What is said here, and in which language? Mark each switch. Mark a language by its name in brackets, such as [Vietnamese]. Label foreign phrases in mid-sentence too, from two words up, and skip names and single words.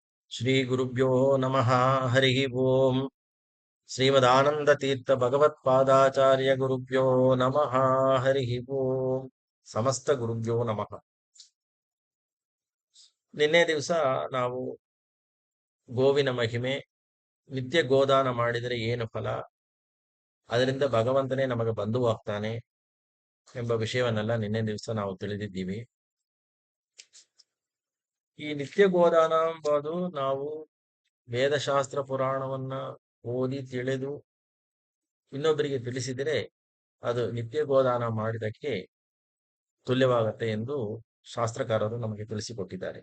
[Sanskrit] ಶ್ರೀ ಗುರುಭ್ಯೋ ನಮಃ. ಹರಿ ಓಂ. ಶ್ರೀಮದಾನಂದತೀರ್ಥ ಭಗವತ್ಪಾದಾಚಾರ್ಯ ಗುರುಭ್ಯೋ ನಮಃ. ಹರಿ ಓಂ. ಸಮಸ್ತ ಗುರುಭ್ಯೋ ನಮಃ. [Kannada] ನಿನ್ನೆ ದಿವಸ ನಾವು ಗೋವಿನ ಮಹಿಮೆ, ನಿತ್ಯ ಗೋದಾನ ಮಾಡಿದರೆ ಏನು ಫಲ, ಅದರಿಂದ ಭಗವಂತನೇ ನಮಗೆ ಬಂಧುವಾಗ್ತಾನೆ ಎಂಬ ವಿಷಯವನ್ನೆಲ್ಲ ನಿನ್ನೆ ದಿವಸ ನಾವು ತಿಳಿದಿದ್ದೀವಿ. ಈ ನಿತ್ಯ ಗೋದಾನ ಎಂಬುದು ನಾವು ವೇದಶಾಸ್ತ್ರ ಪುರಾಣವನ್ನ ಓದಿ ತಿಳಿದು ಇನ್ನೊಬ್ಬರಿಗೆ ತಿಳಿಸಿದರೆ ಅದು ನಿತ್ಯ ಗೋದಾನ ಮಾಡಿದಕ್ಕೆ ತುಲ್ಯವಾಗತ್ತೆ ಎಂದು ಶಾಸ್ತ್ರಕಾರರು ನಮಗೆ ತಿಳಿಸಿಕೊಟ್ಟಿದ್ದಾರೆ.